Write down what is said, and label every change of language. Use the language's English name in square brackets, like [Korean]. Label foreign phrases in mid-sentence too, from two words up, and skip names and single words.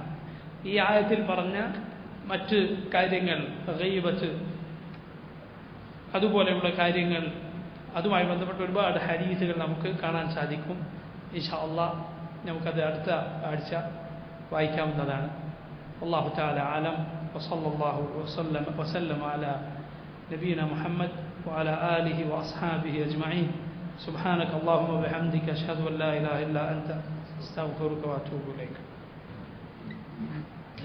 [Malayalam] ഈ ആയത്തിൽ പറഞ്ഞ മറ്റ് കാര്യങ്ങൾ, ഗീബത്ത് അതുപോലെയുള്ള കാര്യങ്ങൾ, അതുമായി ബന്ധപ്പെട്ട ഒരുപാട് ഹദീസുകൾ നമുക്ക് കാണാൻ സാധിക്കും. [Arabic] إن شاء الله [Malayalam] നമുക്കത് അടുത്ത ആഴ്ച വായിക്കാവുന്നതാണ്. [Arabic] الله تعالى أعلم. وصلى الله وسلم على نبينا محمد وعلى آله وأصحابه أجمعين. سبحانك اللهم وبحمدك أشهد أن لا إله إلا أنت أستغفرك وأتوب إليك.